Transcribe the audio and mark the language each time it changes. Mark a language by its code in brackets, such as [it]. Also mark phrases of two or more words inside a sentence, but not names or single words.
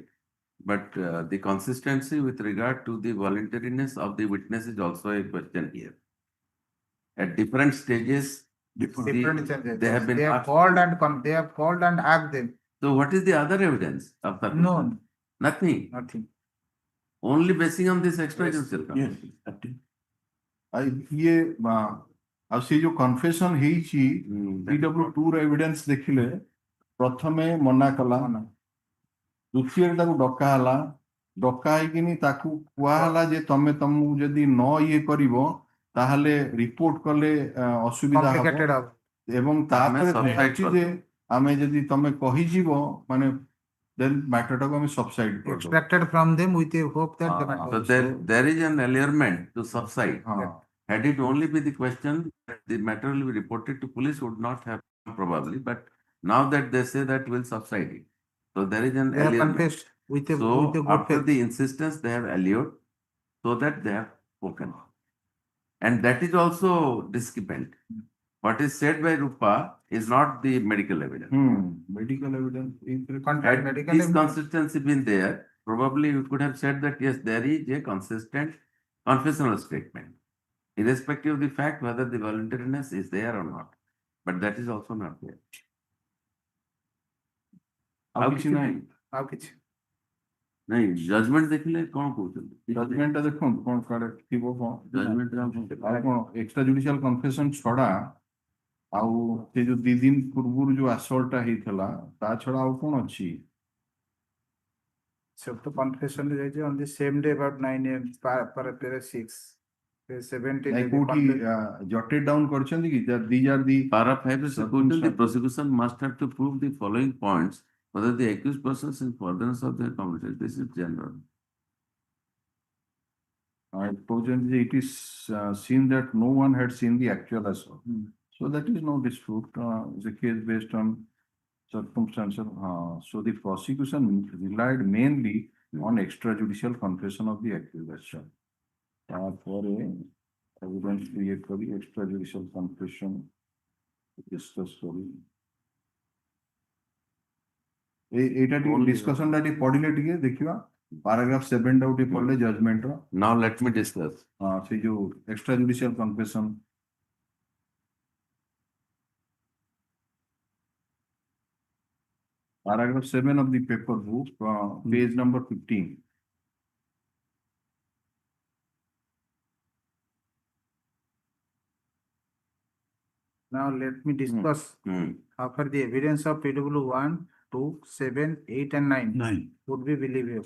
[en] But the consistency with regard to the voluntariness of the witness is also a question here. At different stages, Different changes. they have been asked. They have called and asked them. So what is the other evidence of that? No, Nothing. nothing. Only basing on this extrajudicial Yes. confession. [or] ଇଏ ଆଉ ସେ ଯୋଉ କନଫେସନ ହେଇଛି PW2 ର ଏଭିଡେନ୍ସ ଦେଖିଲେ ପ୍ରଥମେ ମନା କଲା, ଦ୍ୱିତୀୟରେ ତାକୁ ଡକା ହେଲା, ଡକା ହେଇକିନି ତାକୁ କୁହାହେଲା ଯେ ତମକୁ ଯଦି ନ ଇଏ କରିବ ତାହେଲେ ରିପୋର୍ଟ କଲେ ଅସୁବିଧା [en] Complicated [or] ହବ ହବ. ଏବଂ ତାପରେ ଆମେ କହିଛି ଯେ ଆମେ ଯଦି ତମେ କହିଯିବ ମାନେ [en] then matterଟାକୁ [or] ଆମେ ସବସାଇଡ କରିଦେବୁ। [en] Extracted from them with a hope that the Ah, matter. So there is an allurement to subside. [or] ହଁ [en] Had it only been the question that the matter will be reported to police would not have probably, but now that they say that will subside it. So there is an They have allurement. confessed with a So good after faith. the insistence, they have allured so that they have spoken. And that is also discrepant. What is said by Rupa is not the medical evidence. medical evidence Had Medical this evidence. consistency been there, probably you could have said that yes, there is a consistent confessional statement, irrespective of the fact whether the voluntariness is there or not. But that is also not there. [or] ଆଉ କିଛି ନାହିଁ। ଆଉ କିଛି ନାଇଁ ଜଜମେଣ୍ଟ ଦେଖିଲେ କଣ କହୁଛନ୍ତି? ଜଜମେଣ୍ଟଟା ଦେଖନ୍ତୁ କଣ କୁଆଡେ ଥିବ କଣ ଜଜମେଣ୍ଟ ଆଉ କଣ [en] extra judicial confession [or] ଛଡା ଆଉ ସେ ଯୋଉ 2 ଦିନ ପୂର୍ବରୁ ଯୋଉ ଆସଲ୍ଟଟା ହେଇଥିଲା ତା ଛଡା ଆଉ କଣ ଅଛି? ସବୁ ତ confession ରେ ଯାଇଛି [en] on the same day about 9 AM para 6 17 [or] ନାଇଁ କୋଉଠି [en] jotted down [or] କରିଛନ୍ତି କି [en] these are the Para 5 is quoted, the circumstances. prosecution must have to prove the following points whether the accused persons in furtherance of their commitment. This is general. [or] କହୁଛନ୍ତି ଯେ [en] it is seen that no one had seen the actual assault. So that is no dispute. It's a case based on circumstances. So the prosecution relied mainly on extrajudicial confession of the accused. [or] ତାପରେ evidence create କରି [en] extrajudicial confession [or] discuss କରି ଏଇଟା ଟିକେ discussion ଟା ଟିକେ ପଢିଲେ ଟିକେ ଦେଖିବା paragraph 7 ଟା ଟିକେ ପଢିଲେ judgment ର [en] Now let me discuss. [or] ସେ ଯୋଉ [en] extrajudicial confession paragraph 7 of the paper book, page number 15. Now let me discuss after the evidence of PW1, 2, 7, 8 and 9 would be believable.